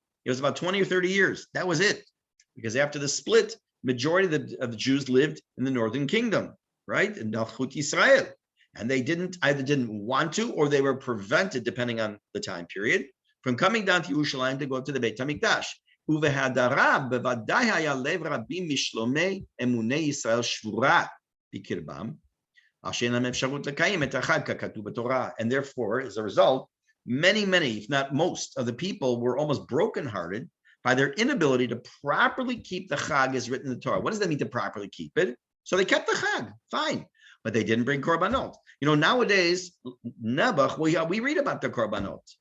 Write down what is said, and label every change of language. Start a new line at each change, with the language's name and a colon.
English: It was about 20 or 30 years. That was it. Because after the split, majority of the Jews lived in the northern kingdom, right? In Malchut Yisrael. And they either didn't want to or they were prevented, depending on the time period, from coming down to Yerushalayim to go to the Beit HaMikdash.
Hebrew: ובהדרה בוודאי היה לב רבים משלומי אמוני ישראל שבורה בקרבם, אשר שאין להם אפשרות לקיים את החג ככתוב בתורה.
English: And therefore, as a result, many, if not most, of the people were almost brokenhearted by their inability to properly keep the chag as written in the Torah. What does that mean to properly keep it? So they kept the chag, fine, but they didn't bring korbanot. You know, nowadays, Nebuch, we read about the korbanot.